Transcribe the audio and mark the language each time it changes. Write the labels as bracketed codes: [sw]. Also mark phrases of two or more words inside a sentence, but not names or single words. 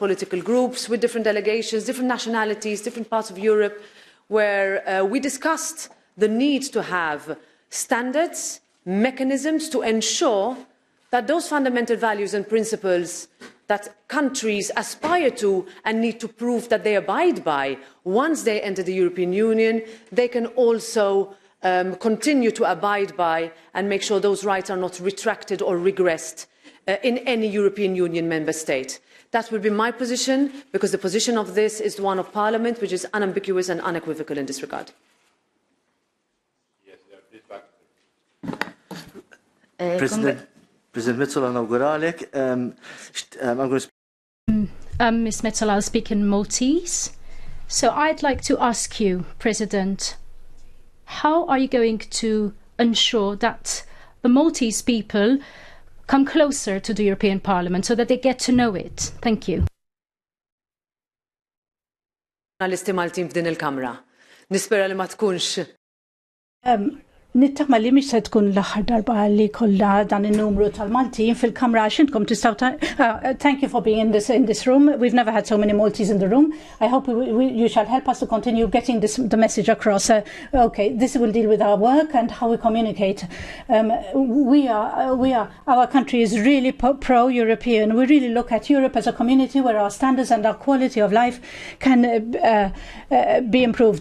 [en] political groups, with different delegations, different nationalities, different parts of Europe, where we discussed the need to have standards, mechanisms to ensure that those fundamental values and principles that countries aspire to and need to prove that they abide by once they enter the European Union, they can also continue to abide by and make sure those rights are not retracted or regressed in any European Union member state. That will be my position, because the position of this is the one of Parliament, which is unambiguous and unequivocal in this regard. Yes, please back. President Metsola, inauguralek. Ms. Metsola, I'll speak in Maltese. So I'd like to ask you, President, how are you going to ensure that the Maltese people come closer to the European Parliament so that they get to know it? Thank you. [mt] Journalisti Maltin f'din il-Kamra. Nispera li ma tkunx. Nittama li mhix se tkun l-aħħar darba li kollha dan in-numru tal-Maltin fil-Kamra għax intkom tistgħu. [en] Thank you for being in this room. We've never had so many Maltese in the room. I hope you shall help us to continue getting the message across. Okay, this will deal with our work and how we communicate. Our country is really pro-European. We really look at Europe as a community where our standards and our quality of life can be improved.